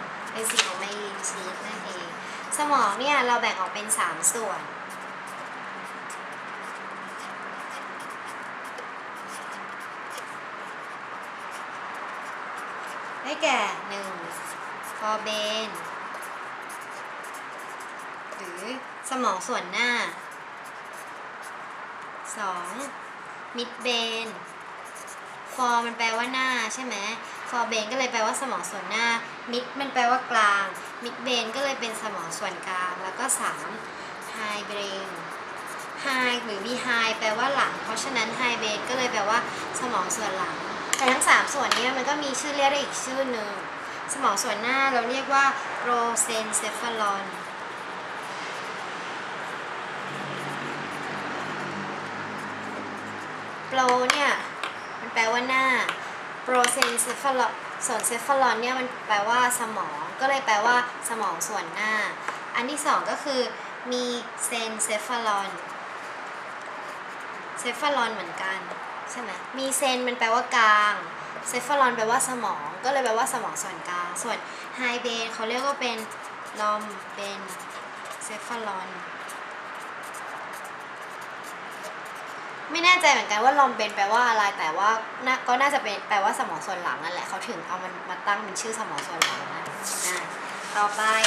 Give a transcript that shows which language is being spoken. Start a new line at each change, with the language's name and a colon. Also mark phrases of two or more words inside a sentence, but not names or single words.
Thai: เป็นสีของไมลินชีสนั่นเองสมองเนี่ยเราแบ่งออกเป็น3ส่วนได้แก่1 forebrain หรือสมองส่วนหน้า 2
English: midbrain for
Thai: มันแปลว่าหน้าใช่ไหม forebrain ก็เลยแปลว่าสมองส่วนหน้า mid มันแปลว่ากลาง midbrain ก็เลยเป็นสมองส่วนกลางแล้วก็3 hindbrain hind หรือ behind แปลว่าหลังเพราะฉะนั้น hindbrain ก็เลยแปลว่าสมองส่วนหลังแต่ทั้ง3ส่วนนี้มันก็มีชื่อเรียกได้อีกชื่อหนึ่งสมองส่วนหน้าเราเรียกว่า prosencephalon pro เนี่ยมันแปลว่าหน้า prosencephalon ส่วน cephalon เนี่ยมันแปลว่าสมองก็เลยแปลว่าสมองส่วนหน้าอันที่2ก็คือมี mesencephalon cephalon เหมือนกันใช่ไหมมีเซนมันแปลว่ากลางเซฟาลอนแปลว่าสมองก็เลยแปลว่าสมองส่วนกลางส่วนไฮเบนเขาเรียกว่าเป็นลอมเบนเซฟาลอนไม่แน่ใจเหมือนกันว่าลอมเบนแปลว่าอะไรแต่ว่าก็น่าจะเป็นแปลว่าสมองส่วนหลังนั่นแหละเขาถึงเอามันมาตั้งเป็นชื่อสมองส่วนหลังนะต่อไป